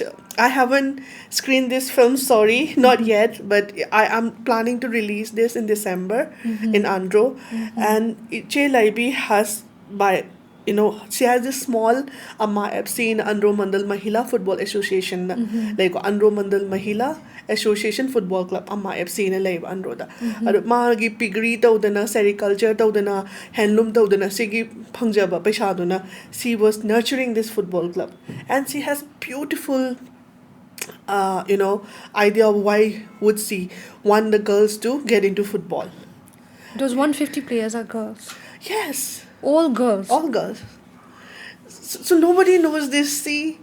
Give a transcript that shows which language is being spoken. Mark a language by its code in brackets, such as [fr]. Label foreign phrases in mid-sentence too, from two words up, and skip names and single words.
[en] I haven't screened this film, sorry, not yet, but I am planning to release this in December in Andro. And Iche Laibi has, she has this small Ep-7 Andro Mandal Mahila Football Association, like Andro Mandal Mahila Association Football Club, Ep-7 Live Andro da. [mni] Magi piggery tawdana, sericulture tawdana, handloom tawdana, sigi pangjaba paishaduna. [en] She was nurturing this football club, and she has beautiful idea of why would she want the girls to get into football. Those 150 players are girls. Yes. All girls. All girls. So nobody knows this, see?